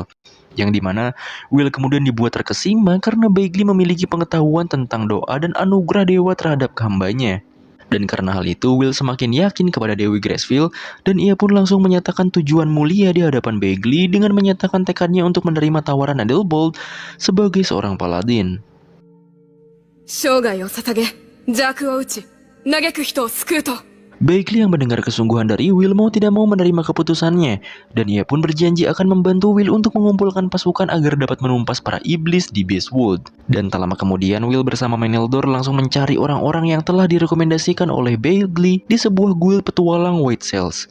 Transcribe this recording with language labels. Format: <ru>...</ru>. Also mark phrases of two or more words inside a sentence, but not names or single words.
<id>Yang dimana Will kemudian dibuat terkesima karena Baegli memiliki pengetahuan tentang doa dan anugerah dewa terhadap hambanya. Dan karena hal itu, Will semakin yakin kepada Dewi Gracefield dan ia pun langsung menyatakan tujuan mulia di hadapan Baegli dengan menyatakan tekadnya untuk menerima tawaran Ethelbald sebagai seorang paladin.</id> <ja>生涯を捧げ、邪悪を打ち、嘆く人を救うと。</ja> <id>Baegli yang mendengar kesungguhan dari Will mau tidak mau menerima keputusannya, dan ia pun berjanji akan membantu Will untuk mengumpulkan pasukan agar dapat menumpas para iblis di Beastwood. Dan tak lama kemudian, Will bersama Meneldor langsung mencari orang-orang yang telah direkomendasikan oleh Baegli di sebuah guild petualang White Cells.</id>